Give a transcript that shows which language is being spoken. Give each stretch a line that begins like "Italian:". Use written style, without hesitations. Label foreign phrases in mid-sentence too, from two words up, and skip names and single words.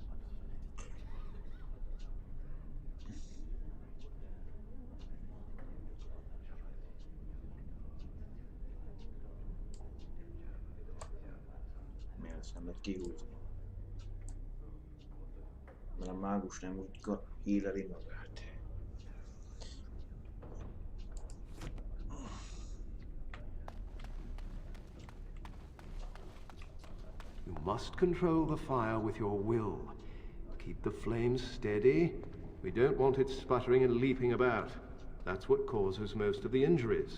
Hungarian: Miért ezt nem lehet kihúzni? Mert a mágus nem úgy híleli magát.
English: You must control the fire with your will. Keep the flames steady. We don't want it sputtering and leaping about. That's what causes most of the injuries.